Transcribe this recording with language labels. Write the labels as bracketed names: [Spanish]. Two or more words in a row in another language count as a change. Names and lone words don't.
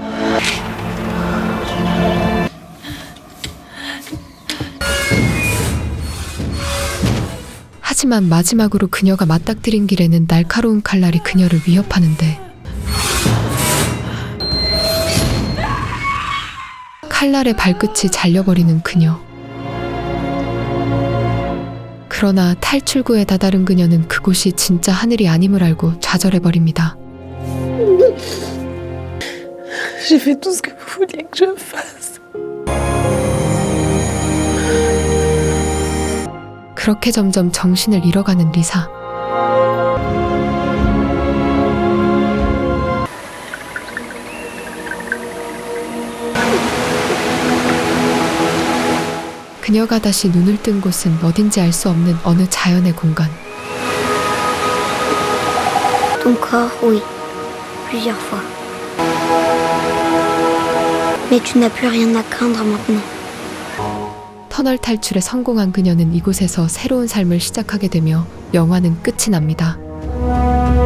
[Korean] 하지만 마지막으로 그녀가 맞닥뜨린 길에는 날카로운 칼날이 그녀를 위협하는데 칼날의 발끝이 잘려버리는 그녀. 그러나 탈출구에 다다른 그녀는 그곳이 진짜 하늘이 아님을 알고 좌절해버립니다. [French] J'ai fait tout ce que vous vouliez que je fasse. [Korean] 그렇게 점점 정신을 잃어가는 리사. 그녀가 다시 눈을 뜬 곳은 어딘지 알 수 없는 어느 자연의 공간. [French] Ton corps, oui. Plusieurs fois. Mais tu n'as plus rien à craindre maintenant. [Korean] 터널 탈출에 성공한 그녀는 이곳에서 새로운 삶을 시작하게 되며 영화는 끝이 납니다.